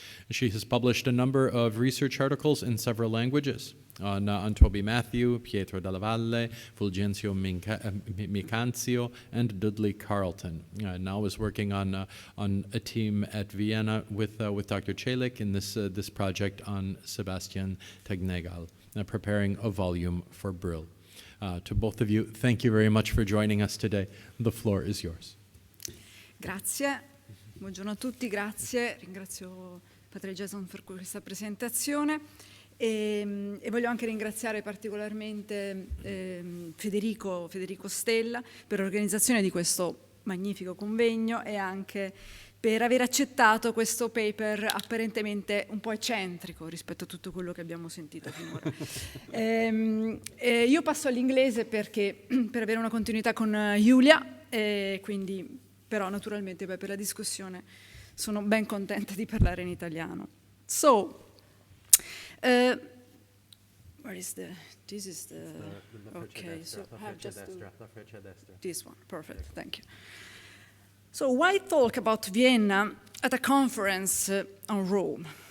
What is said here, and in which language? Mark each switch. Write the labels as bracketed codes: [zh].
[en] She has published a number of research articles in several languages on Toby Matthew, Pietro della Valle, Fulgencio Micanzio, and Dudley Carlton. Now is working on a team at Vienna with Dr. Celik in this project on Sebastian Tegnagel, preparing a volume for Brill. To both of you, thank you very much for joining us today. The floor is yours. [it] Grazie, buongiorno a tutti, grazie. Ringrazio Padre Jason per questa presentazione e voglio anche ringraziare particolarmente Federico Stella per l'organizzazione di questo magnifico convegno e anche per aver accettato questo paper apparentemente un po' eccentrico rispetto a tutto quello che abbiamo sentito finora. Io passo all'inglese perché per avere una continuità con Giulia, quindi però naturalmente poi per la discussione sono ben contenta di parlare in italiano. [en] So, where is this is the okay, so I have just this one, perfect, thank you. So why talk about Vienna at a conference on Rome?